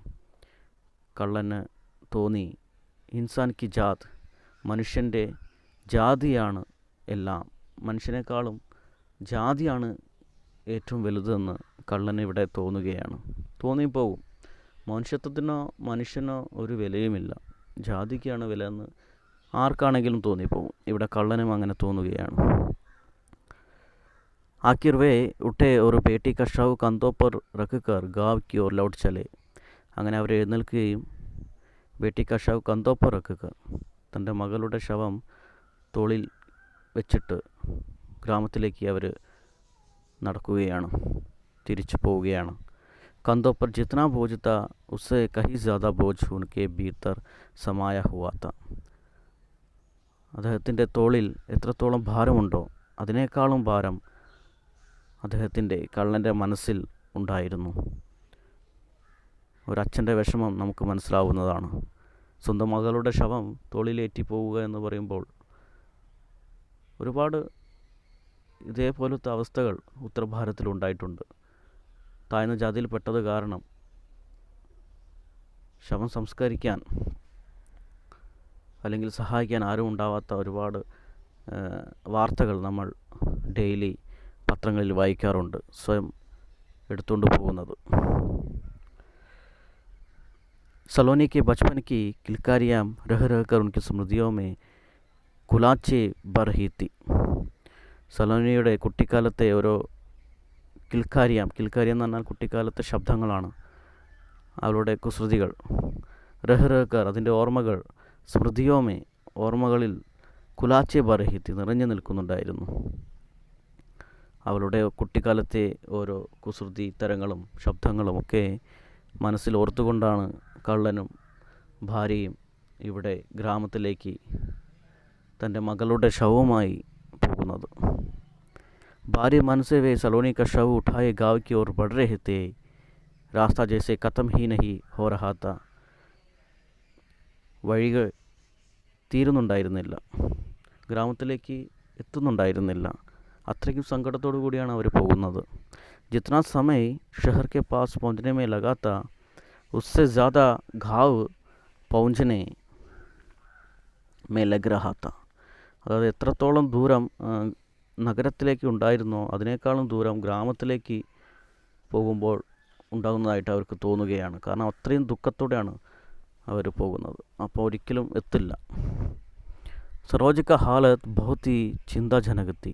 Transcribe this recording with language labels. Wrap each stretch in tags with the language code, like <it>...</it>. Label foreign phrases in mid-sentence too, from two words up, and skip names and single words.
<ml>കള്ളന് തോന്നി</ml> <hi>इंसान की जात,</hi> <ml>മനുഷ്യൻ്റെ ജാതിയാണ് എല്ലാം, മനുഷ്യനേക്കാളും ജാതിയാണ് ഏറ്റവും വലുതെന്ന് കള്ളന് ഇവിടെ തോന്നുകയാണ്. തോന്നിപ്പോവും. മനുഷ്യത്വത്തിനോ മനുഷ്യനോ ഒരു വിലയുമില്ല, ജാതിക്കാണ് വില എന്ന് ആർക്കാണെങ്കിലും തോന്നിപ്പോവും. ഇവിടെ കള്ളനും അങ്ങനെ തോന്നുകയാണ്.</ml> <hi>आखिर वे उठे और बेटी का शव कंधों पर रखकर गांव की ओर लौट चले.</hi> <ml>അങ്ങനെ അവർ എഴുന്നേൽക്കുകയും</ml> <hi>बेटी का शव कंधों पर रखकर,</hi> <ml>തൻ്റെ മകളുടെ ശവം തോളിൽ വെച്ചിട്ട് ഗ്രാമത്തിലേക്ക് അവർ നടക്കുകയാണ്, തിരിച്ചു പോവുകയാണ്.</ml> <hi>कंधों पर जितना बोझ था उससे कहीं ज़्यादा बोझ उनके भीतर समाया हुआ था.</hi> <ml>അദ്ദേഹത്തിൻ്റെ തോളിൽ എത്രത്തോളം ഭാരമുണ്ടോ അതിനേക്കാളും ഭാരം അദ്ദേഹത്തിൻ്റെ കള്ളൻ്റെ മനസ്സിൽ ഉണ്ടായിരുന്നു. ഒരച്ഛൻ്റെ വിഷമം നമുക്ക് മനസ്സിലാവുന്നതാണ്. സ്വന്തം മകളുടെ ശവം തോളിലേറ്റി പോവുക എന്ന് പറയുമ്പോൾ ഒരുപാട് ഇതേപോലത്തെ അവസ്ഥകൾ ഉത്തരഭാരതത്തിലുണ്ടായിട്ടുണ്ട്. താഴ്ന്ന ജാതിയിൽപ്പെട്ടത് കാരണം ശവം സംസ്കരിക്കാൻ അല്ലെങ്കിൽ സഹായിക്കാൻ ആരും ഉണ്ടാവാത്ത ഒരുപാട് വാർത്തകൾ നമ്മൾ ഡെയിലി പത്രങ്ങളിൽ വായിക്കാറുണ്ട്, സ്വയം എടുത്തുകൊണ്ട് പോകുന്നത്.</ml> <hi>सलोनी के बचपन की किलकारियाँ रह रह कर उनकी स्मृतियों में कुलाचे भर रही थी.</hi> <ml>സലോനിയുടെ കുട്ടിക്കാലത്തെ ഓരോ കിൽക്കാരിയാം എന്ന് പറഞ്ഞാൽ കുട്ടിക്കാലത്തെ ശബ്ദങ്ങളാണ്, അവളുടെ കുസൃതികൾ. രഹ്റഹ്കർ, അതിൻ്റെ ഓർമ്മകൾ, സ്മൃതിയോമേ, ഓർമ്മകളിൽ</ml> <hi>कुलाचे भर रही थी,</hi> <ml>നിറഞ്ഞു നിൽക്കുന്നുണ്ടായിരുന്നു. അവളുടെ കുട്ടിക്കാലത്തെ ഓരോ കുസൃതി തരങ്ങളും ശബ്ദങ്ങളുമൊക്കെ മനസ്സിൽ ഓർത്തുകൊണ്ടാണ് കള്ളനും ഭാര്യയും ഇവിടെ ഗ്രാമത്തിലേക്ക് തൻ്റെ മകളുടെ ശവവുമായി പോകുന്നത്.</ml> <hi>भारी मन से वे सलोनी का शव उठाए गांव की ओर बढ़ रहे थे. रास्ता जैसे ख़त्म ही नहीं हो रहा था.</hi> <ml>വഴികൾ തീരുന്നുണ്ടായിരുന്നില്ല, ഗ്രാമത്തിലേക്ക് എത്തുന്നുണ്ടായിരുന്നില്ല. അത്രയ്ക്കും സങ്കടത്തോടു കൂടിയാണ് അവർ പോകുന്നത്.</ml> <hi>जितना समय शहर के पास पहुंचने में लगा था उससे ज़्यादा घाव पहुंचने में लग रहा था.</hi> <ml>അതായത് എത്രത്തോളം ദൂരം നഗരത്തിലേക്ക് ഉണ്ടായിരുന്നോ അതിനേക്കാളും ദൂരം ഗ്രാമത്തിലേക്ക് പോകുമ്പോൾ ഉണ്ടാകുന്നതായിട്ട് അവർക്ക് തോന്നുകയാണ്. കാരണം അത്രയും ദുഃഖത്തോടെയാണ് അവർ പോകുന്നത്. അപ്പോൾ ഒരിക്കലും എത്തില്ല.</ml> <hi>सरोज का हालत बहुत ही चिंताजनक थी.</hi>